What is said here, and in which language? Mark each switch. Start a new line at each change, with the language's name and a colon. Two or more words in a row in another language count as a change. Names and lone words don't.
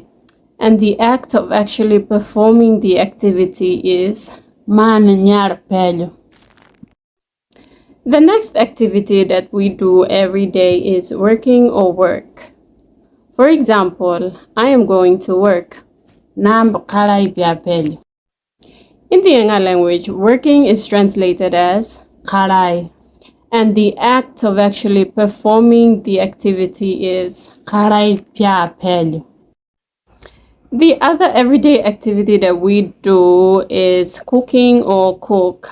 English: and the act of actually performing the activity is
Enga: Man nyarpel.
English: The next activity that we do every day is working or work. For example, I am going to work.
Enga: Nam kalai piapel.
English: In the Enga language, working is translated as Kalai. and the act of actually performing the activity is
Enga: Kalai piapel.
English: The other everyday activity that we do is cooking or cook.